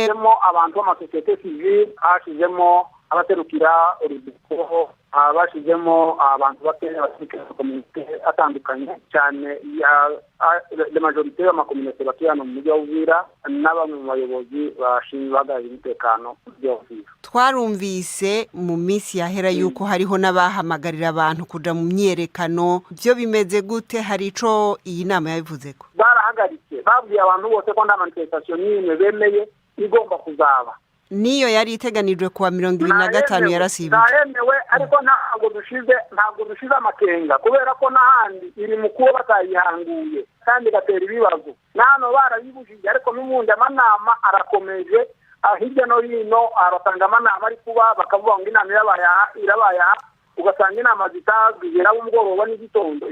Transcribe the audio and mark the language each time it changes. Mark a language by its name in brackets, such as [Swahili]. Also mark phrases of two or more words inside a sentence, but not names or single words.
[Rundi] Harimo abantu b'amasosiyete civile, hashizemo abaterukira urubyiruko, abashizemo abantu bakeneye abasirikare community atandukanye cyane [French] la majorité [Rundi] y'amakomunite batuyana mu mujyi wa Uvira n'abamwe mu bayobozi bashinzwe umutekano by'Uvira. Twarumvise mu minsi yahera yuko hariho n'abahamagarira abantu kuja mu myerekano. Byo bimeze gute? Hari ico iyi nama yabivuzeko? Barahagaritse, babwiye abantu bose ko nta manifestation n'imwe bemeye igomba kuzaba. Niyo yari iteganijwe kuwa 25 yarasibije. Naremewe ariko ntabwo dushize amakenga kubera ko nahandi iri mu kuba batayihanguye kandi gatera ibibazo. Nano barabibujije ariko n'umundi amanama arakomeje hirya no hino, arasanga amanama ari kuba bakavuga ngo inama irabaye ugasanga inama zitazigera mu mugoroba n'igitondo.